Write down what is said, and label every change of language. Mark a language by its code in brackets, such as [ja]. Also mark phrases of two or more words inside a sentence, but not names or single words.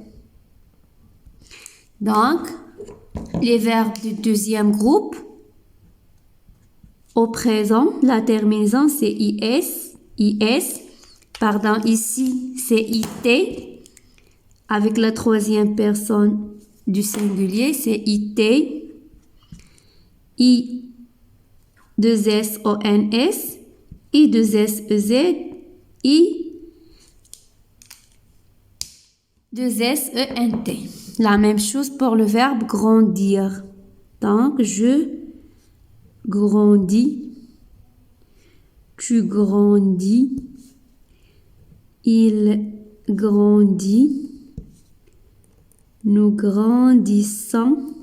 [fr] Donc, les verbes du deuxième groupe, au présent, la terminaison c'est IS. Pardon, ici c'est IT. Avec la troisième personne du singulier, c'est IT. I, 2S, ONS. I, 2S, EZ. I, 2S, ENT. La même chose pour le verbe grandir. Donc, je grandis. Tu grandis. Il grandit. Nous grandissons.